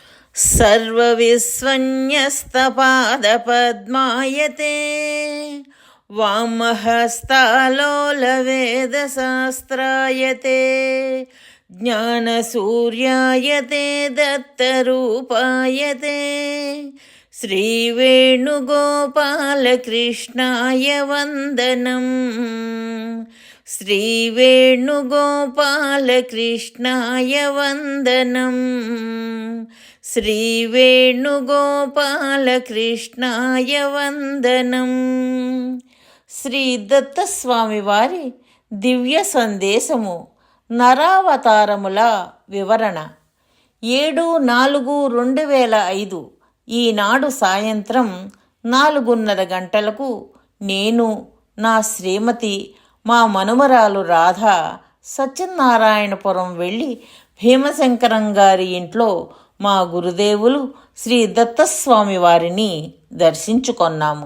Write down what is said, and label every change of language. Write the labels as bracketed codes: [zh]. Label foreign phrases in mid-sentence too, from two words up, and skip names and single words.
[sa] सर्वविस्वन्यस्तपादपद्मायते वामहस्तालोलवेदशास्त्रायते ज्ञानसूर्यायते दत्तरूपायते श्रीवेणुगोपालकृष्णाय वन्दनम् श्रीवेणुगोपालकृष्णाय वन्दनम् శ్రీవేణుగోపాలకృష్ణాయ వందనం. [te] శ్రీ దత్తస్వామి వారి దివ్య సందేశము నరావతారముల వివరణ 7/4/2005 ఈనాడు సాయంత్రం 4:30 గంటలకు నేను, నా శ్రీమతి, మా మనుమరాలు రాధ సత్యనారాయణపురం వెళ్ళి భీమశంకరం గారి ఇంట్లో మా గురుదేవులు శ్రీ దత్తస్వామి వారిని దర్శించుకొన్నాము.